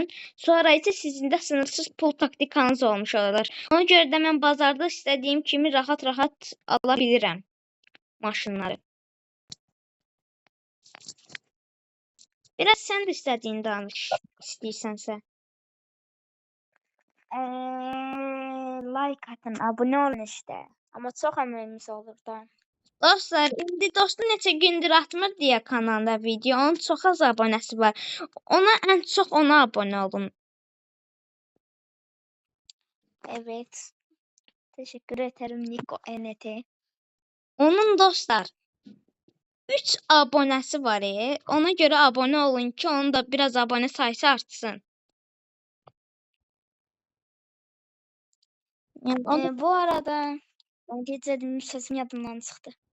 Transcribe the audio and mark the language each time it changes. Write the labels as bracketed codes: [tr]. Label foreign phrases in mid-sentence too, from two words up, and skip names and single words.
[az] Sonra isə sizin də sınırsız pul taktikanız olmuş olacaq. Ona görə də mən bazarda istədiyim kimi rahat-rahat ala bilirəm maşınları. Biraz sən də istədiyin danış, istəyirsənsə. [tr] Like atın, abone olun işte. Ama çok əməliniz olur da. [az] Dostlar, indi dostu neçə gündür atmır deyə kanalda video. Onun çox az abunəsi var. Ən çox ona abunə olun. [tr] Evet. Teşekkür ederim Niko NT. [az] Onun dostlar 3 abunəsi var. Ona görə abunə olun ki, onun da biraz abunə sayısı artsın. Yəni, Bu arada gece sesim yadımdan çıxdı.